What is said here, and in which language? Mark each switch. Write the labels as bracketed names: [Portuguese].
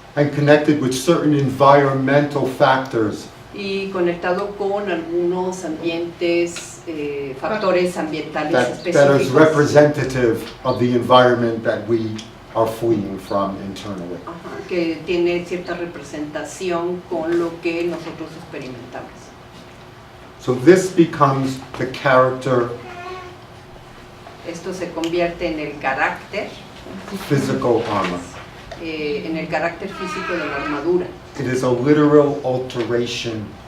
[English] And connected with certain environmental factors [Spanish] y conectado con algunos ambientes, factores ambientales [English] that is [Spanish] específicos. [English] representative of the environment that we are fleeing from internally. [Spanish] Ajá, que tiene cierta representación con lo que nosotros experimentamos. [English] So this becomes the character, [Spanish] Esto se convierte en el carácter, [English] physical armor. [Spanish] en el carácter físico de la armadura. [English] It is a literal alteration